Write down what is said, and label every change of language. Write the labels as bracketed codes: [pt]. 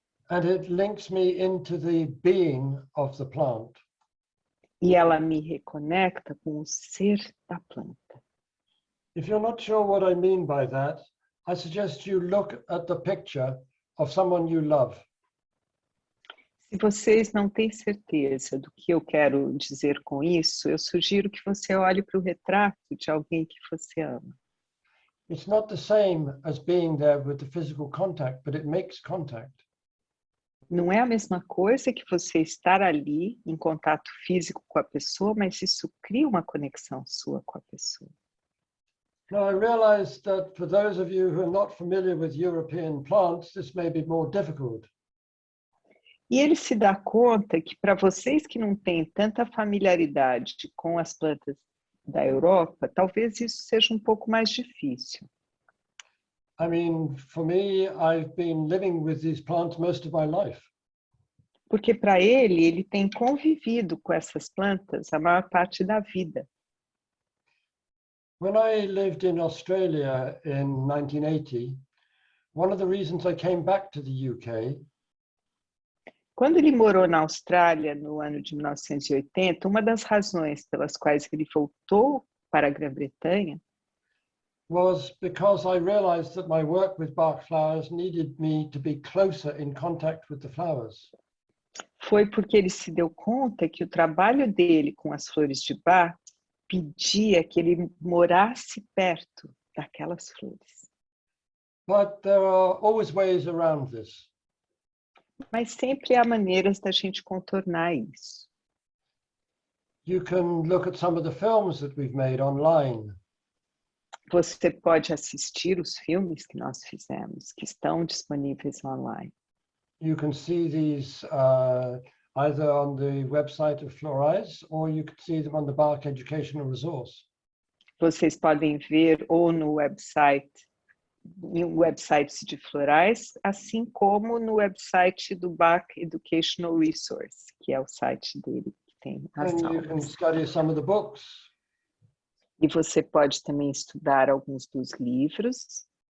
[en] And it links me into the being of the plant. [pt] E ela me reconecta com o ser da planta. [en] If you're not sure what I mean by that, I suggest you look at the picture of someone you love. [pt] Se vocês não têm certeza do que eu quero dizer com isso, eu sugiro que você olhe para o retrato de alguém que você ama. [en] It's not the same as being there with the physical contact, but it makes contact. [pt] Não é a mesma coisa que você estar ali em contato físico com a pessoa, mas isso cria uma conexão sua com a pessoa. [en] Now, I realize that for those of you who are not familiar with European plants, this may be more difficult. [pt] E ele se dá conta que para vocês que não têm tanta familiaridade com as plantas da Europa, talvez isso seja um pouco mais difícil. [en] I mean, for me, I've been living with these plants most of my life. [pt] Porque para ele tem convivido com essas plantas a maior parte da vida. [en] When I lived in Australia in 1980, one of the reasons I came back to the UK [pt] Quando ele morou na Austrália no ano de 1980, uma das razões pelas quais ele voltou para a Grã-Bretanha [en] was because I realized that my work with Bach flowers needed me to be closer in contact with the flowers. [pt] foi porque ele se deu conta que o trabalho dele com as flores de Bach pedia que ele morasse perto daquelas flores. [en] But there are always ways around this. [pt] Mas sempre há maneiras da gente contornar isso. [en] You can look at some of the films that we've made online. [pt] Você pode assistir os filmes que nós fizemos, que estão disponíveis online. [en] You can see these either on the website of Florais or you can see them on the Bach Educational Resource. [pt] Vocês podem ver ou no website, em websites de Florais, assim como no website do Bach Educational Resource, que é o site dele que tem as [en] And you can [pt] aulas. [en] study some of the books. [pt] E você pode também estudar alguns dos livros,